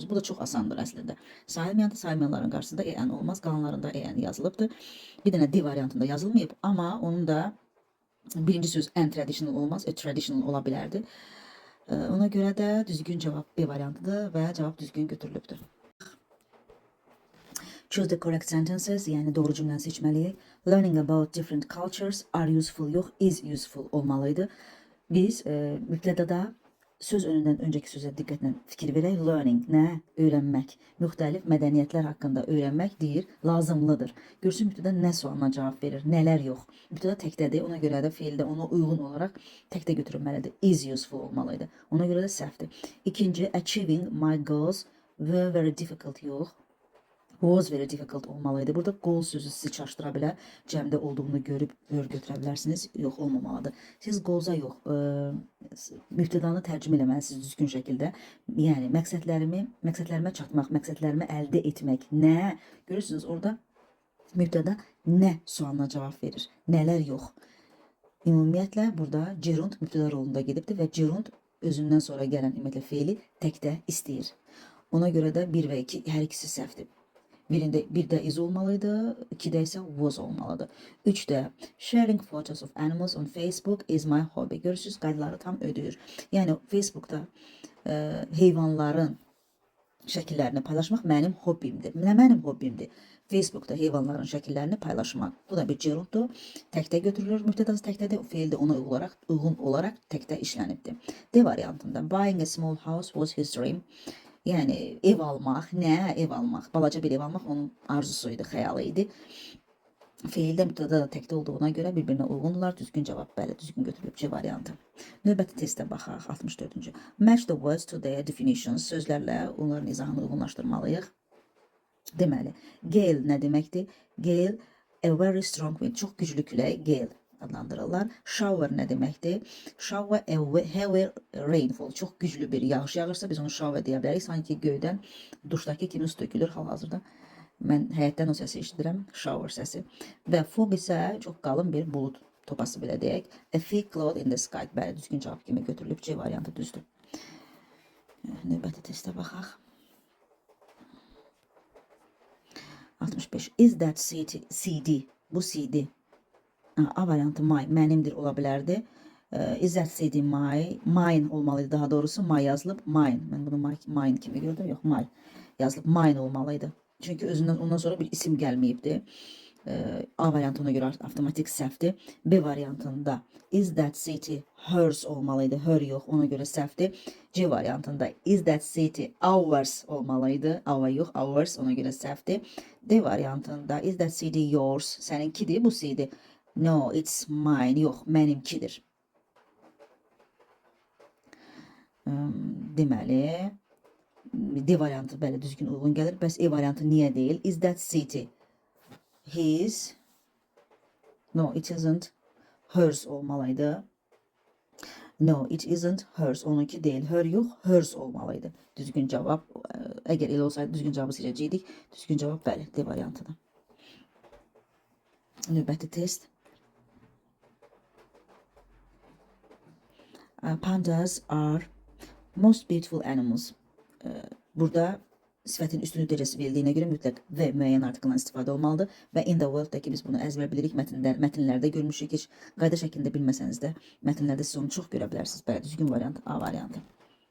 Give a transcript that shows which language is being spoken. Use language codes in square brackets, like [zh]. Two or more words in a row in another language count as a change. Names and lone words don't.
[az] Bu da çox asandır əslində. Sayılmayanların qarşısında en olmaz. Qalanlarında en yazılıbdır. Bir dənə D variantında yazılmayıb, amma onun da birinci söz en traditional olmaz. Traditional ola bilərdi. Ona görə də düzgün cavab B variantıdır və cavab düzgün götürülübdür. [en] Choose the correct sentences, [az] yəni doğru cümləni seçməliyik. [en] Learning about different cultures are useful, yox, is useful olmalıydı. [az] Biz mübtədədə söz önündən öncəki sözə diqqətlə fikir verək. Learning, nə? Öyrənmək. Müxtəlif mədəniyyətlər haqqında öyrənmək deyir, lazımlıdır. Görsün mübtədə nə sualına cavab verir, nələr yox. Mübtədə təkdədir, ona görə də feildə ona uyğun olaraq təkdə götürülməlidir. [en] Is useful [az] olmalıydı. Ona görə də səhvdir. İkinci, [en] achieving my goals were very difficult, yox. Was very difficult olmalıydı. [az] Burada goal sözü sizi çaşdıra bilər. Cəmdə olduğunu görüb götürə bilərsiniz. Yox, olmamalıdır. Siz goal'a yox, mübtədanı tərcümə eləməlisiniz düzgün şəkildə. Yəni məqsədlərimə çatmaq, məqsədlərimi əldə etmək. Nə? Görürsünüz orada mübtəda nə sualına cavab verir. Nələr yox. Ümumiyyətlə burada gerund mübtəda rolunda gedibdir və gerund özündən sonra gələn ümumiyyətlə feili təkdə istəyir. Ona görə də 1 və 2 hər ikisi səhvdir. Birdə is olmalıydı, 2də isə was olmalıdır. [en] 3də sharing photos of animals on Facebook is my hobby. [az] Görürsünüz, qaydaları tam ödəyir. Yəni Facebookda heyvanların şəkillərini paylaşmaq mənim hobbimdir. Nə mənim hobbimdir? Facebookda heyvanların şəkillərini paylaşmaq. Bu da bir gerunddur. Təkdə götürülür, mübtədası təkdədir. Feil də ona uyğun olaraq təkdə işlənibdir. [en] D variantında buying a small house was his dream. [az] Yəni ev almaq, nə ev almaq? Balaca bir ev almaq onun arzusuydu, xəyalı idi. Feildə mübtəda da təkdə olduğuna görə bir-birinə uyğundurlar. Düzgün cavab bəli, düzgün götürülüb C variantı. Növbəti testə baxaq, 64-cü. [en] Match the words to their definitions. [az] Sözlərlə onların izahını uyğunlaşdırmalıyıq. Deməli, gale nə deməkdir? [en] Gale, a very strong wind, [az] çox güclü külək, gale adlandırırlar. Shower nə deməkdir? [en] Shower, a heavy rainfall, [az] çox güclü bir yağış yağırsa biz onu shower deyə bilərik. Sanki göydən duşdakı kimi su tökülür hal-hazırda. Mən həyətdən o səsi eşidirəm, shower səsi. Və fog isə çox qalın bir bulut topası belə deyək. [en] A thick cloud in the sky, [az] bəli, düzgün cavab kimi götürülüb. C variantı düzdür. Növbəti testə baxaq. 65. [en] Is that CD? [az] Bu CD. A variantı my, mənimdir ola bilərdi. [en] Is that CD mine [az] olmalıydı, daha doğrusu [en] my yazılıb, mine. [az] Mən bunu mine kimi gördüm, yox, my yazılıb, mine olmalıydı. Çünki özündən ondan sonra bir isim gəlməyibdi. A variantına görə avtomatik səhvdir. B variantında [en] is that city hers [az] olmalıydı, her yox, ona görə səhvdir. C variantında [en] is that city ours [az] olmalıydı, our yox, ours, ona görə səhvdir. D variantında [en] is that city yours, [az] səninkidir, bu CD. [en] No, it's mine. [az] Yox, mənimkidir. Deməli, D variantı bəli düzgün uyğun gəlir. Bəs E variantı niyə deyil? [en] Is that city his? No, it isn't. Hers olmalıydı. No, it isn't hers. [az] Onunki deyil. Her yox, hers olmalıydı. Düzgün cavab. Əgər elə olsaydı düzgün cavabı seçəcəkdik. Düzgün cavab bəli, D variantıdır. Növbəti test. [en] Pandas are most beautiful animals. [az] Burada sifətin üstünlük dərəcəsi verildiğine görə mütləq və müəyyən artikeldən istifadə olmalıdır. Və [en] in the world- [az] daki biz bunu əzbər bilirik, mətnlərdə görmüşük. Heç qayda şəklində bilməsəniz də mətnlərdə siz onu çox görə bilərsiniz. Bəli, düzgün variant A variantı.